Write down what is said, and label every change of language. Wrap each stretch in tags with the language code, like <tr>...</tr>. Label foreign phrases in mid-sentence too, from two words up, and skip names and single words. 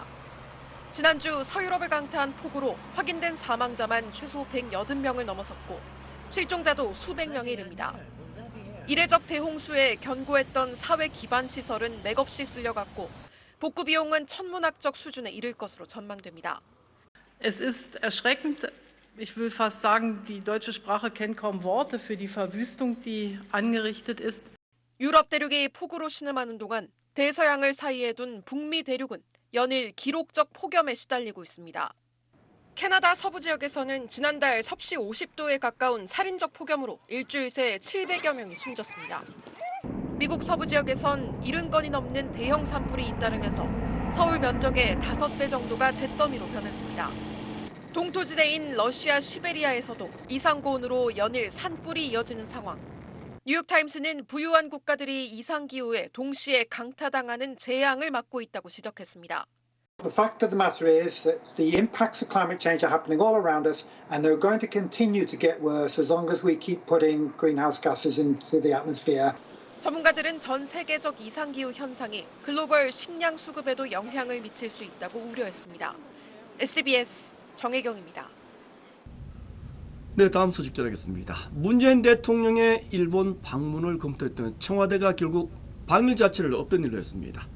<ko>지난주 서유럽을 강타한 폭우로 확인된 사망자만 최소 180명을 넘어섰고 실종자도 수백 명에 이릅니다. 이례적 대홍수에 견고했던 사회 기반 시설은 맥없이 쓸려갔고 복구 비용은 천문학적 수준에 이를 것으로 전망됩니다.</ko> <de>Es ist erschreckend. Ich will fast sagen, die deutsche Sprache kennt kaum Worte für die Verwüstung, die angerichtet ist.</de> <ko>유럽 대륙이 폭우로 신음하는 동안 대서양을 사이에 둔 북미 대륙은 연일 기록적 폭염에 시달리고 있습니다. 캐나다 서부 지역에서는 지난달 섭씨 50도에 가까운 살인적 폭염으로 일주일 새 700여 명이 숨졌습니다. 미국 서부 지역에선 70건이 넘는 대형 산불이 잇따르면서 서울 면적의 5배 정도가 잿더미로 변했습니다. 동토지대인 러시아 시베리아에서도 이상고온으로 연일 산불이 이어지는 상황. 뉴욕타임스는 부유한 국가들이 이상기후에 동시에 강타당하는 재앙을 맞고 있다고 지적했습니다.</ko> <en>The fact of the matter is that the impacts of climate change are happening all around us and they're going to continue to get worse as long as we keep putting greenhouse gases into the atmosphere.</en> <ko>전문가들은 전 세계적 이상기후 현상이 글로벌 식량 수급에도 영향을 미칠 수 있다고 우려했습니다. SBS 정혜경입니다. 네, 다음 소식 전하겠습니다. 문재인 대통령의 일본 방문을 검토했던 청와대가 결국 방일 자체를 없던 일로 했습니다.</ko>